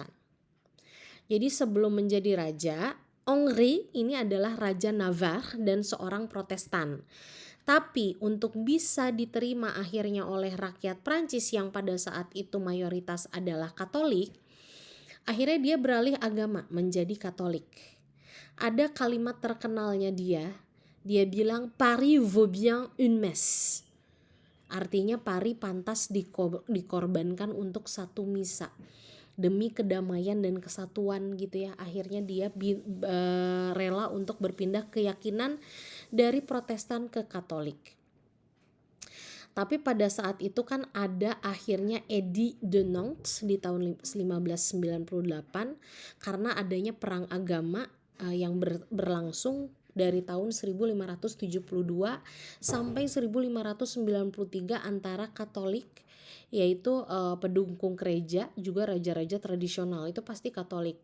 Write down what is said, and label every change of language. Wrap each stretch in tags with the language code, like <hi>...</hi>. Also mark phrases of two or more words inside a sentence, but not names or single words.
<id>Jadi sebelum menjadi raja, Henri ini adalah raja Navarre dan seorang Protestan. Tapi untuk bisa diterima akhirnya oleh rakyat Prancis yang pada saat itu mayoritas adalah Katolik, akhirnya dia beralih agama menjadi Katolik. Ada kalimat terkenalnya dia bilang</id> <fr>Paris vaut bien une messe.</fr> <id>Artinya Paris pantas dikorbankan untuk satu misa demi kedamaian dan kesatuan gitu ya. Akhirnya dia rela untuk berpindah keyakinan dari Protestan ke Katolik. Tapi pada saat itu kan ada akhirnya Edit de Nantes di tahun 1598 karena adanya perang agama yang berlangsung dari tahun 1572 sampai 1593 antara Katolik, yaitu pendukung gereja, juga raja-raja tradisional itu pasti Katolik.</id>